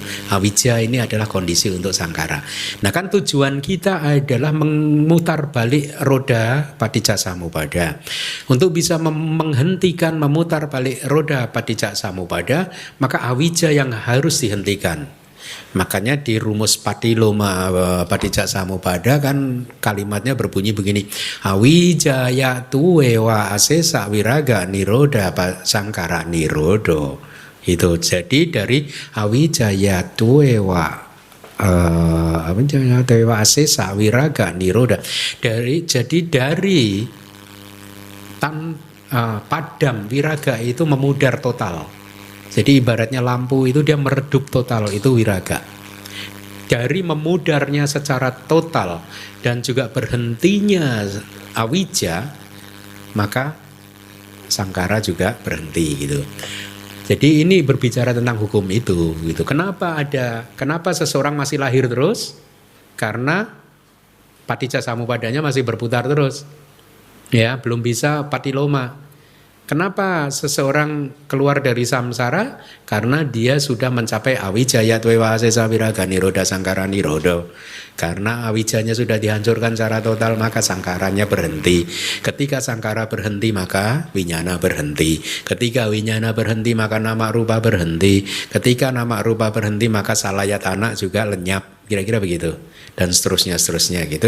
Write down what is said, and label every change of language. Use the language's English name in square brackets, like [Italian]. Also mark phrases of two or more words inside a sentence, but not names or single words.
[Indonesian] Awija ini adalah kondisi untuk sangkara. Nah kan tujuan kita adalah memutar balik roda Paticca Samuppada. Untuk bisa menghentikan memutar balik roda Paticca Samuppada, maka awija yang harus dihentikan. Makanya di rumus Patiloma Paticca Samuppada kan kalimatnya berbunyi begini: [Pali] Awijaya tuwewa asesa wiraga niroda sangkara nirodo. [Indonesian] Itu jadi dari [Pali] awijaya tuwewa tuwewa asesa wiraga niroda. [Indonesian] Dari padam wiraga itu memudar total. Jadi ibaratnya lampu itu dia meredup total, itu wiraga. Dari memudarnya secara total dan juga berhentinya awija, maka sangkara juga berhenti gitu. Jadi ini berbicara tentang hukum itu gitu. Kenapa seseorang masih lahir terus? Karena Paticca Samupadanya masih berputar terus. Ya, belum bisa patiloma. Kenapa seseorang keluar dari samsara? Karena dia sudah mencapai [Pali] awijaya twewa asesa wiraga niroda sangkara nirodo. [Indonesian] Karena awijanya sudah dihancurkan secara total, maka sangkaranya berhenti. Ketika sangkara berhenti, maka winyana berhenti. Ketika winyana berhenti, maka [Pali] nama rupa [Indonesian] berhenti. Ketika [Pali] nama rupa [Indonesian] berhenti, maka salayatana juga lenyap. Kira-kira begitu. Dan seterusnya gitu.